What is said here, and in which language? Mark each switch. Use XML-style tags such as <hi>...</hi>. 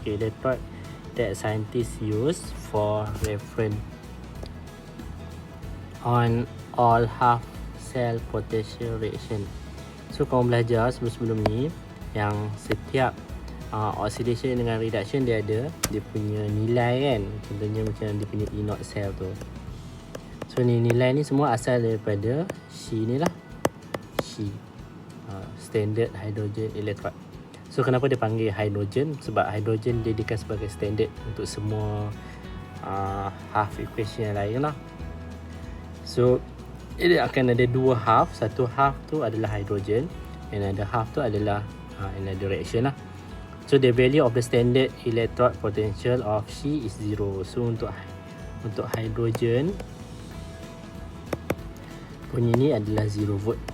<en>Okay, electrode that scientists use for reference on all half cell potential reaction.</en> <ms>So kamu belajar sebelum ni yang setiap oxidation dengan reduction dia ada dia punya nilai kan. Contohnya macam dia punya E0 cell tu. So nilai ni semua asal daripada She ni lah, She standard hydrogen electrode. So kenapa dia panggil hydrogen? Sebab hydrogen dijadikan sebagai standard untuk semua half equation yang lain lah. So dia akan ada dua half. Satu half tu adalah hydrogen,</ms> <en>another half</en> <ms>tu adalah</ms> <en>another reaction</en> <ms>lah.</ms> <en>So the value of the standard electrode potential of She is 0.</en> <ms>So untuk hydrogen punya ni adalah 0 volt.</ms>